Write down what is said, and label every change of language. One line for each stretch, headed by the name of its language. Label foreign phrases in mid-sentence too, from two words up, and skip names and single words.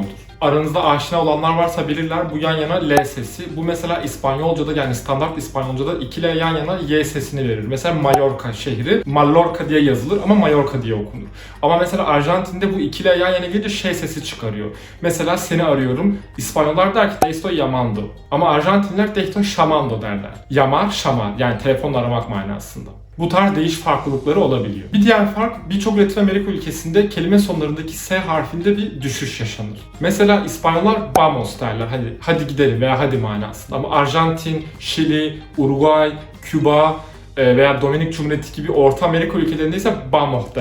Turkish: Aranızda aşina olanlar varsa bilirler bu yan yana L sesi. Bu mesela İspanyolca'da yani standart İspanyolca'da 2 L yan yana Y sesini verir. Mesela Mallorca şehri Mallorca diye yazılır ama Mallorca diye okunur. Ama mesela Arjantin'de bu 2 L yan yana gelince şey sesi çıkarıyor. Mesela seni arıyorum. İspanyollar der ki
Spanish: te estoy llamando.
Turkish: Ama Arjantinliler
Spanish: te estoy llamando
Turkish: derler.
Spanish: Llamar, llamar
Turkish: yani telefonla aramak manasında. Bu tarz değiş farklılıkları olabiliyor. Bir diğer fark birçok Latin Amerika ülkesinde kelime sonlarındaki S harfinde bir düşüş yaşanır. Mesela İspanyollar vamos derler, hadi gidelim veya hadi manasında. Ama Arjantin, Şili, Uruguay, Küba veya Dominik Cumhuriyeti gibi Orta Amerika ülkelerinde ise vamos derler.